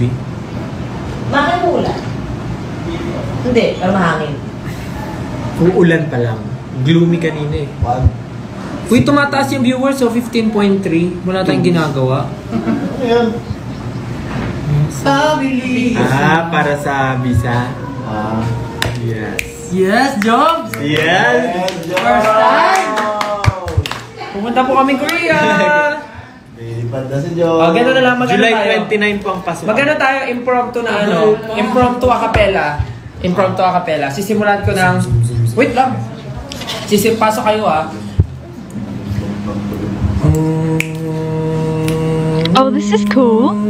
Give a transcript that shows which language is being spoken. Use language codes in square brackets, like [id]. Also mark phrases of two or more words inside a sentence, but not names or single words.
[tl] Bakit ulan? Hindi, pero mahangin. Uulan pa lang. Gloomy kanina eh. Uy, tumataas yung viewers, so 15.3. Wala tayong ginagawa. Ayan. Family! Para sa visa. Yes. Yes, Jobs! Yes! [en] First time! [tl] Pumunta po kami Korea! Lilipad na si Joe. Gano'n na lang, magano July tayo. 29 po ang pasukan. Magano tayo, impromptu na ano? [en] Impromptu a cappella. Impromptu a cappella. [tl] Sisimulan ko ng... Wait lang! Pasok kayo ah. [en] Oh, this is cool.